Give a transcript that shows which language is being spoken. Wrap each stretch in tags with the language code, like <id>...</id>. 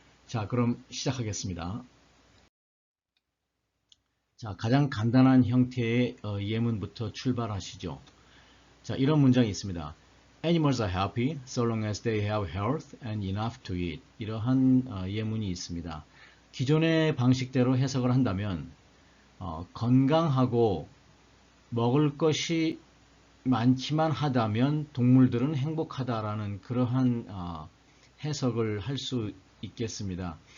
<ko>자, 그럼 시작하겠습니다. 자, 가장 간단한 형태의 예문부터 출발하시죠. 자, 이런 문장이 있습니다.</ko> <en>Animals are happy so long as they have health and enough to eat.</en> <ko>이러한 예문이 있습니다. 기존의 방식대로 해석을 한다면 건강하고 먹을 것이 많지만 하다면 동물들은 행복하다라는 그러한 해석을 할 수 있겠습니다.</ko>